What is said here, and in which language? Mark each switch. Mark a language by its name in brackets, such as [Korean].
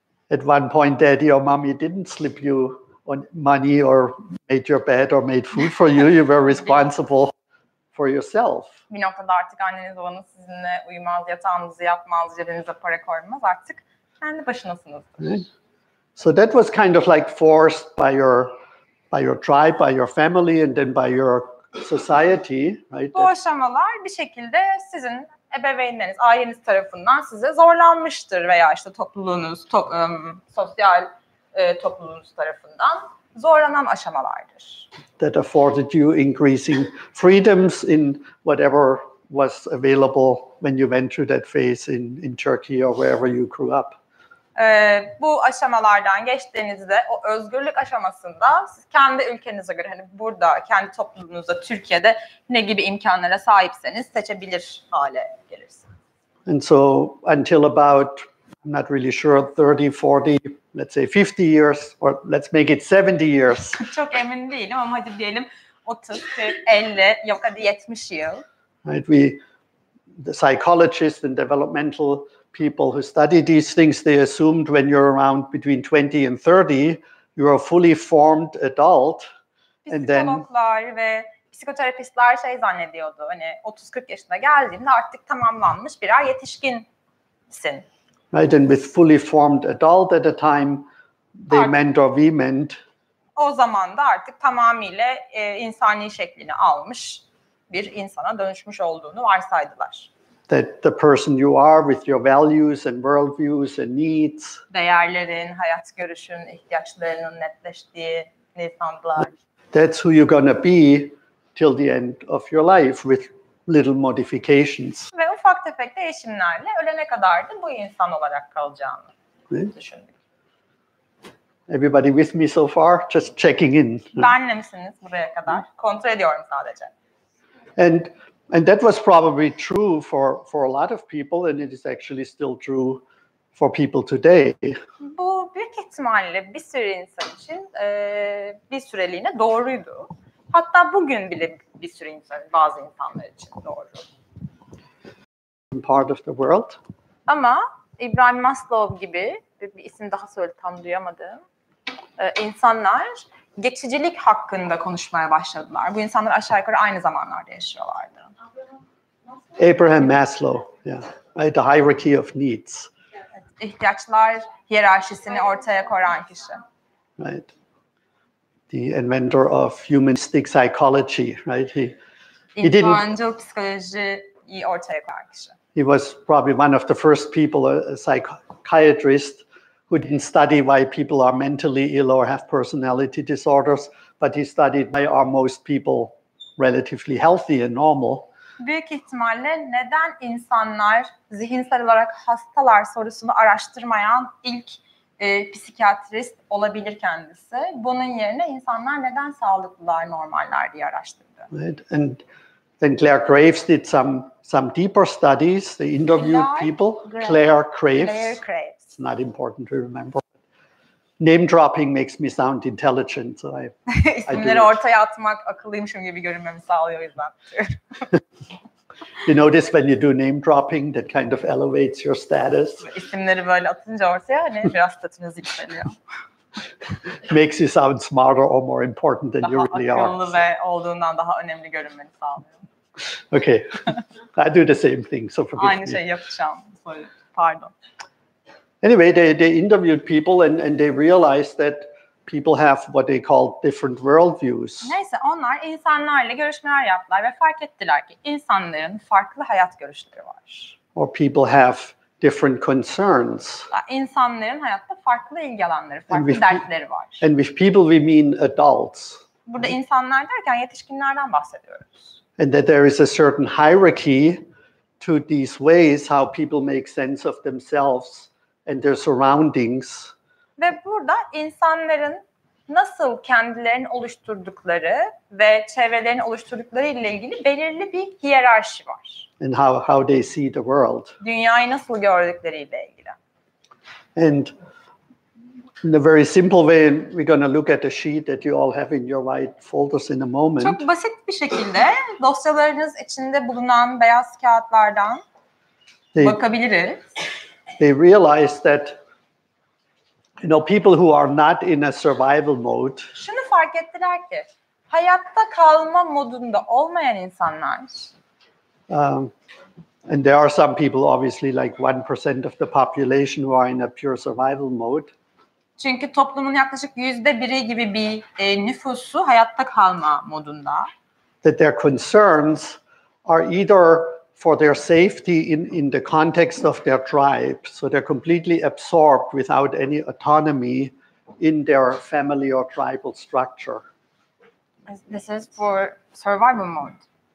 [English] At one point, daddy or mommy didn't slip you on money or made your bed or made food for you. You were responsible for yourself. [Turkish] Bir noktada artık anneniz babanız sizinle uyumaz, yatağınızı yapmaz, cebinize para koymaz. Artık kendi başınasınızdır. [English] Right? So that was kind of like forced by your tribe, by your family, and then by your society, right? [Turkish] Bu aşamalar bir şekilde sizin ebeveynleriniz, aileniz tarafından size zorlanmıştır veya işte topluluğunuz, sosyal topluluğunuz tarafından zorlanan aşamalardır. [English] That afforded you increasing freedoms in whatever was available when you went through that phase in Turkey or wherever you grew up. [Turkish] Bu aşamalardan geçtiğinizde o özgürlük aşamasında siz kendi ülkenize göre hani burada kendi topluluğunuzda Türkiye'de ne gibi imkanlara sahipseniz seçebilir hale gelirsiniz. [English] And so until about, I'm not really sure, 30, 40, let's say 50 years, or let's make it 70 years. [Turkish] Çok emin değilim ama hadi diyelim 30, 40, 50, yok hadi 70 yıl. [English] Right? The psychologists and developmental people who study these things, they assumed when you're around between 20 and 30, you're a fully formed adult. And then [Turkish] psikologlar ve psikoterapistler şey zannediyordu. Hani 30-40 yaşına geldiğinde artık tamamlanmış birer yetişkinsin. [English] Right, and with fully formed adult at the time, they meant or we meant. [Turkish] O zaman da artık tamamıyla insani şeklini almış bir insana dönüşmüş olduğunu varsaydılar. [English] That the person you are with your values and worldviews and needs. [Turkish] Değerlerin, hayat görüşün, ihtiyaçlarının netleştiği insanlar. [English] That's who you're gonna be till the end of your life with little modifications. [Turkish] Ve ufak tefek değişimlerle ölene kadar da bu insan olarak kalacağını düşündük. [English] Everybody with me so far? Just checking in. [Turkish] Benle misiniz buraya kadar? Kontrol ediyorum sadece. [English] And that was probably true for a lot of people, and it is actually still true for people today. [Turkish] Bu büyük ihtimalle bir sürü insan için bir süreliğine doğruydu. Hatta bugün bile bir sürü insan, bazı insanlar için doğru. [English] Part of the world. [Turkish] Ama İbrahim Maslow gibi bir isim daha söyle tam duyamadım. İnsanlar geçicilik hakkında konuşmaya başladılar. Bu insanlar aşağı yukarı aynı zamanlarda yaşıyorlardı. [English] Abraham Maslow, yeah, right, the hierarchy of needs. [Turkish] İhtiyaçlar hiyerarşisini ortaya koyan kişi. [English] Right. The inventor of humanistic psychology, right? He [Turkish] İnsancıl psikolojiyi ortaya koyan kişi. [English] He was probably one of the first people, a psychiatrist, who didn't study why people are mentally ill or have personality disorders, but he studied why are most people relatively healthy and normal. [Turkish] Büyük ihtimalle neden insanlar zihinsel olarak hastalar sorusunu araştırmayan ilk psikiyatrist olabilir kendisi. Bunun yerine insanlar neden sağlıklılar, normaller diye araştırdı. [English] Right. And then Claire Graves did some deeper studies. They interviewed people. Claire Graves. It's not important to remember. Name dropping makes me sound intelligent, so I [Turkish] İsimleri ortaya atmak akıllıymışım gibi görünmemi sağlıyor o yüzden. [English] You notice when you do name dropping, that kind of elevates your status. [Turkish] İsimleri böyle atınca ortaya hani biraz statünüz yükseliyor. [English] Makes you sound smarter or more important than you really are. [Turkish] Daha akıllı ve olduğundan daha önemli görünmeni sağlıyor. [English] Okay, I do the same thing, so forgive me. [Turkish] Aynı şeyi yapacağım. Pardon. [English] Anyway, they interviewed people and they realized that people have what they call different worldviews. [Turkish] Neyse onlar insanlarla görüşmeler yaptılar ve fark ettiler ki insanların farklı hayat görüşleri var. [English] Or people have different concerns. [Turkish] İnsanların hayatta farklı ilgi alanları, farklı dertleri var. [English] And with people we mean adults. [Turkish] Burada insanlar derken yetişkinlerden bahsediyoruz. [English] And that there is a certain hierarchy to these ways how people make sense of themselves and their surroundings. [Turkish] Ve burada insanların nasıl kendilerini oluşturdukları ve çevrelerini oluşturdukları ile ilgili belirli bir hiyerarşi var. [English] And how they see the world. [Turkish] Dünyayı nasıl gördükleriyle ilgili. [English] And in a very simple way, we're going to look at the sheet that you all have in your white folders in a moment. [Turkish] Çok basit bir şekilde dosyalarınız içinde bulunan beyaz kağıtlardan bakabiliriz. [English] They realize that, you know, people who are not in a survival mode. [Turkish] Şunu fark ettiler ki Hayatta kalma modunda olmayan insanlar, [English] and there are some people, obviously, like 1% of the population who are in a pure survival mode. [Turkish] çünkü toplumun yaklaşık %1'i gibi bir nüfusu hayatta kalma modunda. [English] That their concerns are either for their safety in the context of their tribe, so they're completely absorbed without any autonomy in their family or tribal structure. This is for survival mode.